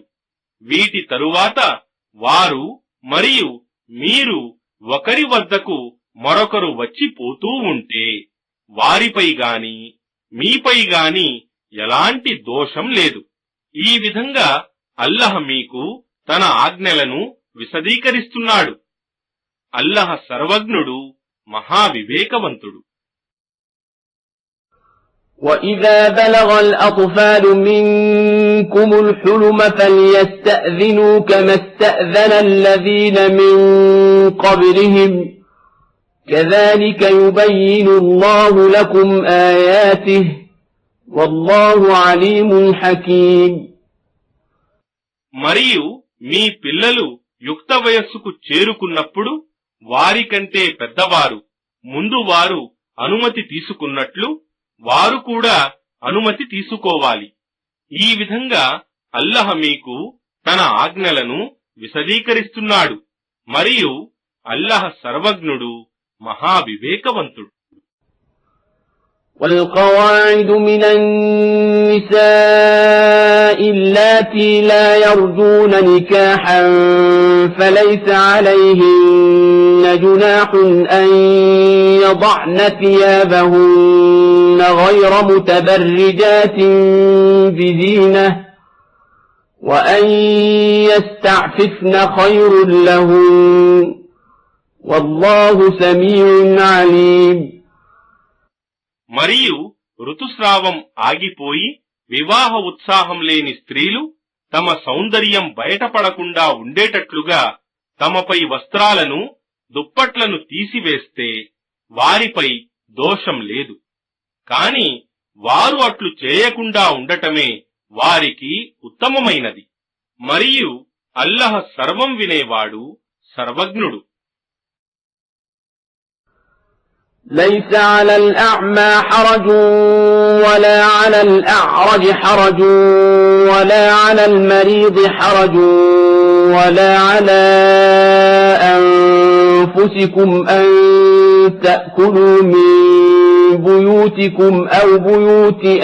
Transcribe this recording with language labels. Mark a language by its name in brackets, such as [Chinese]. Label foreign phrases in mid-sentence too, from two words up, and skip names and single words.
[Telugu] వీటి తరువాత వారు మరియు మీరు ఒకరి వద్దకు మరొకరు వచ్చిపోతూ ఉంటే వారిపై గాని మీపై గాని ఎలాంటి దోషం లేదు. ఈ విధంగా అల్లాహ్ మీకు తన ఆజ్ఞలను విశదీకరిస్తున్నాడు. అల్లహ సర్వజ్ఞుడు మహావివేకవంతుడు. [Arabic] وَإِذَا بَلَغَ الْأَطْفَالُ مِنكُمُ الْحُلُمَ فَلْيَسْتَأْذِنُوا كَمَا اسْتَأْذَنَ الَّذِينَ مِن قَبْلِهِمْ كَذَلِكَ يُبَيِّنُ اللَّهُ لَكُمْ آيَاتِهِ وَاللَّهُ عَلِيمٌ حَكِيمٌ. [Telugu] మరియు మీ పిల్లలు యుక్త వయస్సుకు చేరుకున్నప్పుడు వారికంటే పెద్దవారు ముందు వారు అనుమతి తీసుకున్నట్లు వారు కూడా అనుమతి తీసుకోవాలి. ఈ విధంగా అల్లహ మీకు తన ఆజ్ఞలను విశదీకరిస్తున్నాడు మరియు అల్లహ సర్వజ్ఞుడు మహావివేకవంతుడు. [Arabic] والقواعد من النساء اللاتي لا يرجون نكاحا فليس عليهن جناح أن يضعن ثيابهن غير متبرجات بزينة وأن يستعففن خير لهن والله سميع عليم. [Telugu] మరియు ఋతుస్రావం ఆగిపోయి వివాహ ఉత్సాహం లేని స్త్రీలు తమ సౌందర్యం బయటపడకుండా ఉండేటట్లుగా తమపై వస్త్రాలను దుప్పట్లను తీసివేస్తే వారిపై దోషం లేదు. కాని వారు అట్లు చేయకుండా ఉండటమే వారికి ఉత్తమమైనది. మరియు అల్లహ సర్వం వినేవాడు సర్వజ్ఞుడు. [Arabic] ليس على الأعمى حرج ولا على الأعرج حرج ولا على المريض حرج ولا على أنفسكم أن تأكلوا من بيوتكم أو بيوت